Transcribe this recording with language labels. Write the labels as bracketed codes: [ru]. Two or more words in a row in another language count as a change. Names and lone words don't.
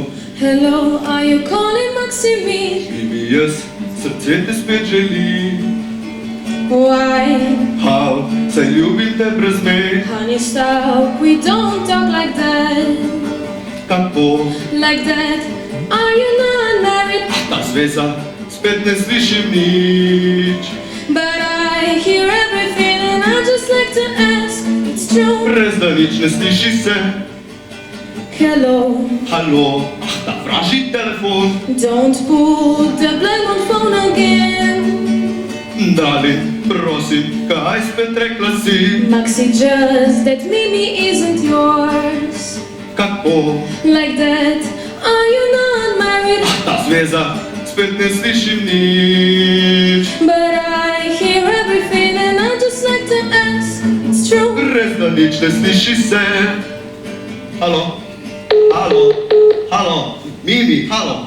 [en] Hello, are you calling Maximine? [sl] Mimi, jaz, srce te spet želi. [en] Why? How, [sl] saj ljubim te brez mej. [en] Honey, stop, we don't talk like that. [sl] Kako, [en] Like that. Are you not married? [sl] ta zveza, spet ne slišim nič. [en] But I hear everything and I just like to ask. It's true. [sl] Res da nič ne sliši se. [en] Hello, [sl] Halo, ta vražji telefon. [en] don't put the blame on phone again. [sl] Drali, prosim, kaj spet rekla si? [en] Maxi, just that Mimi isn't yours. [sl] Kako, [en] Like that. Are you not married? [sl] ta zveza, spet ne slišim nič. [en] But I hear everything and I just like to ask. It's true. [sl] Res da nič ne sliši se. Halo, halo, halo, Mimi, halo.